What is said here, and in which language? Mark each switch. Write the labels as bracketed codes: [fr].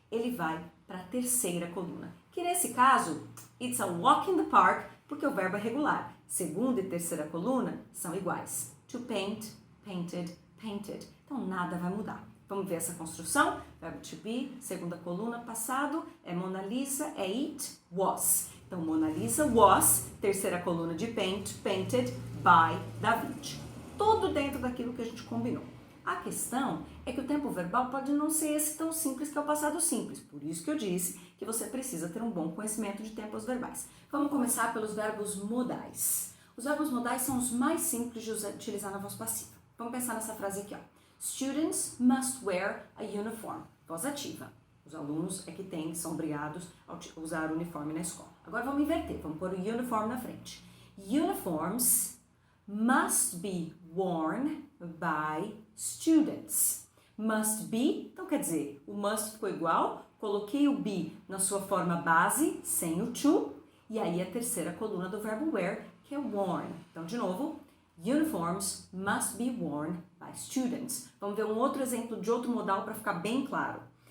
[pt] Ele vai para a terceira coluna, que nesse caso, [en] it's a walk in the park, [pt] porque o verbo é regular. Segunda e terceira coluna são iguais. [en] To paint, painted, painted. [pt] Então nada vai mudar. Vamos ver essa construção? Verbo to be, segunda coluna, passado, é Mona Lisa, é it, was. Então, [en] Mona Lisa was, [pt] terceira coluna de paint, [en] painted by David. [pt] Tudo dentro daquilo que a gente combinou. A questão é que o tempo verbal pode não ser esse tão simples que é o passado simples. Por isso que eu disse que você precisa ter um bom conhecimento de tempos verbais. Vamos começar pelos verbos modais. Os verbos modais são os mais simples de utilizar na voz passiva. Vamos pensar nessa frase aqui, ó. [en] Students must wear a uniform. [pt] Voz ativa. Os alunos é que são obrigados a usar o uniforme na escola. Agora vamos inverter, vamos pôr o uniform na frente. [en] Uniforms must be worn by students. [pt] Must be, então quer dizer, o must ficou igual, coloquei o be na sua forma base, sem o to, e aí a terceira coluna do verbo wear, que é worn. Então, de novo, [en] uniforms must be worn by students. [pt] Vamos ver um outro exemplo de outro modal para ficar bem claro.